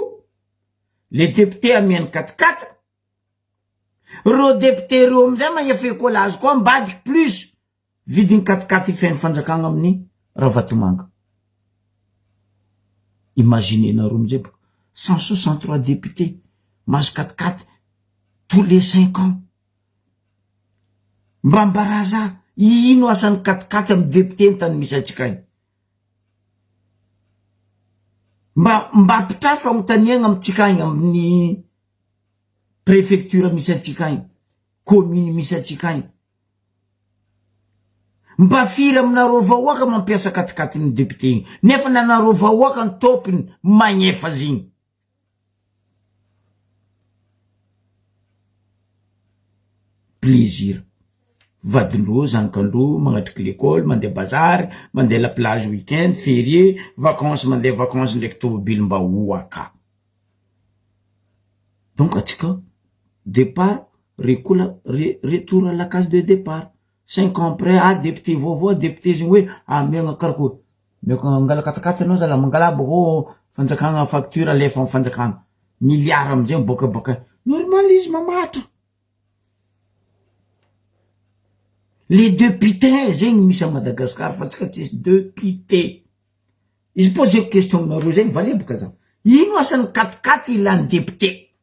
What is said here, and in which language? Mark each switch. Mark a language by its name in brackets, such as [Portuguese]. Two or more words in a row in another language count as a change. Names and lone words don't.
[French] Les députés amiany 4x4. [Malagasy] Reo député reo amizay magnefa écolazy koa ambadiky plus. Vidiny 4x4 ifeny fanjakagna amin'ny Ravatomanga. Imaginez nareo amizay 163 députés, mazo 4x4 [French] tous les 5 ans. [Malagasy] Mbambaraza, ino asan'ny 4x4 amy député ny tany misy atsika iny. Mba pitrafa agnotaniagna amitsika iny amin'ny préfecture misy atsika iny, commune misy atsika iny. Mba firy aminareo vahoaka mampiasa 4x4 ny député iny. Nefa nanareo vahoaka ny topiny magnefa ziny. Plaisir. Vadindreo, zanakandreo, magnatriky l'école, mandeha bazary, mandeha [French] la plage week-end, férié, vacances, [Malagasy] mandeha vacances ndraiky tomobily mba oaka. Donc atsika [French] départ retour à la case de départ 5 ans après [Malagasy] député vaovao député zegny hoe amiagna karakô miako angala katakata anao zala mangala boko fanjakagna facture alefa amy fanjakagna milliard amizay bokabaka normal izy mamatra [French] les députés [Malagasy] zegny misy [French] à Madagascar [Malagasy] fa tsika tsisy député izy poseko question aminareo zegny valebaka za ino asan'ny katikaty ilany député